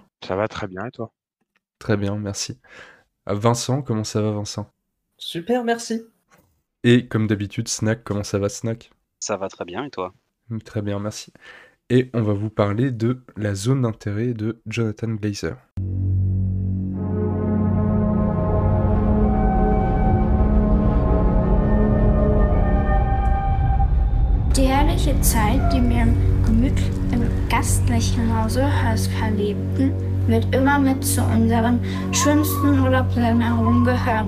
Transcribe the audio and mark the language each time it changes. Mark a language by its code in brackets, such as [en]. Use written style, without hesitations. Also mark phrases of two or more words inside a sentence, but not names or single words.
[fr] Ça va très bien et toi? Très bien, merci. Vincent, comment ça va Vincent? Super, merci. Et comme d'habitude, Snack, comment ça va Snack? Ça va très bien et toi? Très bien, merci. Et on va vous parler de La zone d'intérêt de Jonathan Glazer. [de] Die herrliche Zeit, die wir im gastlichen Hause Hösker lebten, wird immer mit zu unseren schönsten Urlaubserinnerungen gehören.